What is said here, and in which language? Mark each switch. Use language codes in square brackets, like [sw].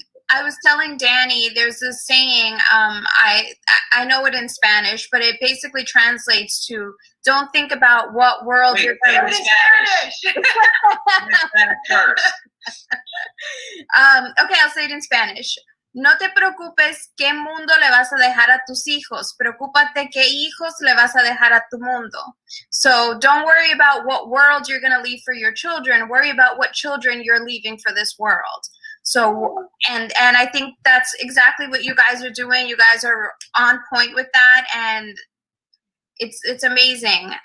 [en] I was telling Danny, there's this saying, I know it in Spanish, but it basically translates to, don't think about what world you're going to Spanish. Spanish first. Okay, I'll say it in Spanish. [es] No te preocupes qué mundo le vas a dejar a tus hijos. Preocúpate qué hijos le vas a dejar a tu mundo. [en] So don't worry about what world you're going to leave for your children. Worry about what children you're leaving for this world. So, and I think that's exactly what you guys are doing. You guys are on point with that, and it's amazing.